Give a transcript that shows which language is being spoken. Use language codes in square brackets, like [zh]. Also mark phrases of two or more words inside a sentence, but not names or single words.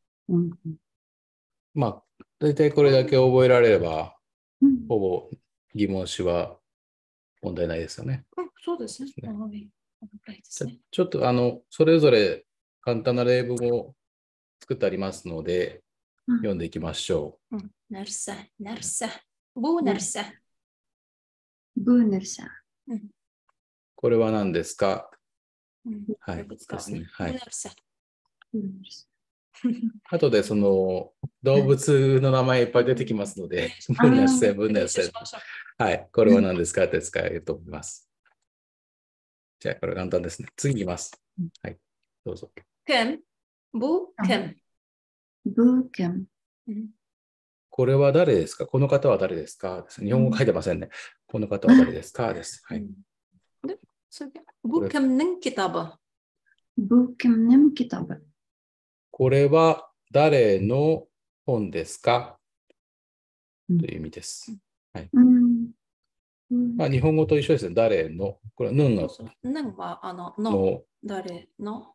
[ja] まあ、大体これだけ覚えられれば、ほぼ疑問詞は問題ないですよね。そうですね。ちょっとそれぞれ簡単な例文を作ってありますので、読んでいきましょう。 [tt] Nerse? Bu nerse? [ja] これは何ですか？はい。ですね。はい。あとでその動物の名前いっぱい出てきますので、 [tt] bu nerse. [ja] はい。これは何ですかって使えると思います。じゃあ、これ簡単ですね。次いきます。はい。どうぞ。 [tt] Kim? Bu kim? [ja] これは誰ですか？この方は誰ですか？日本語書いてませんね。この方は誰ですか？です。はい。 [tt] Bu kimnin kitabı? [ja] これは誰の本ですか？という意味です。はい。まあ、日本語と一緒ですね。誰の。これはヌンが。ヌンはの。誰の。